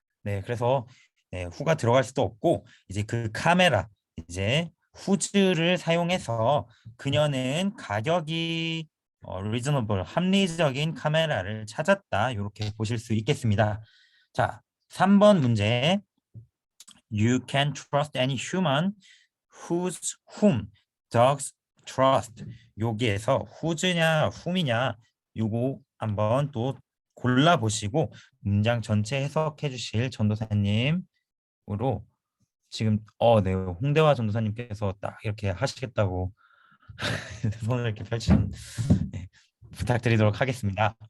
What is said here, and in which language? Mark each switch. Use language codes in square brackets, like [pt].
[ko] 네, 그래서 네, who가 들어갈 수도 없고 이제 그 카메라 이제 whose를 사용해서 그녀는 가격이 reasonable 합리적인 카메라를 찾았다. 이렇게 보실 수 있겠습니다. 자, 3번 문제. [en] You can trust any human whom dogs trust. [ko] 여기에서 whose냐 whom이냐 요거 한번 또 골라보시고 문장 전체 해석해 주실 전도사님으로 지금 네, 홍대화 전도사님께서 딱 이렇게 하시겠다고 손을 이렇게 펼치는 네, 부탁드리도록 하겠습니다.